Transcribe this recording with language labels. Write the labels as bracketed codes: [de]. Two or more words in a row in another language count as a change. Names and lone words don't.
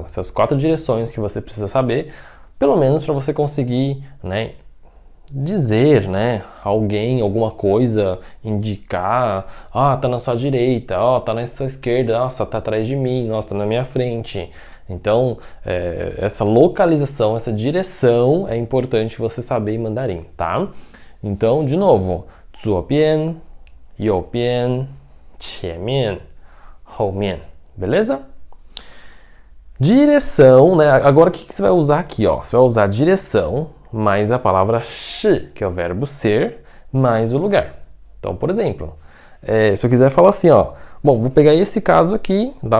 [pt] Essas 4 direções que você precisa saber, pelo menos para você conseguir, né, dizer, né, alguém, alguma coisa, indicar, tá na sua direita, tá na sua esquerda, nossa, tá atrás de mim, nossa, tá na minha frente. Então, essa localização, essa direção é importante você saber em mandarim, tá? Então, de novo, [zh] 左边, 右边, 前面, 后面, [pt] beleza? Direção, né? Agora o que você vai usar aqui, ó? Você vai usar direção mais a palavra 是, que é o verbo ser, mais o lugar. Então, por exemplo, se eu quiser falar assim, ó, bom, vou pegar esse caso aqui, tá?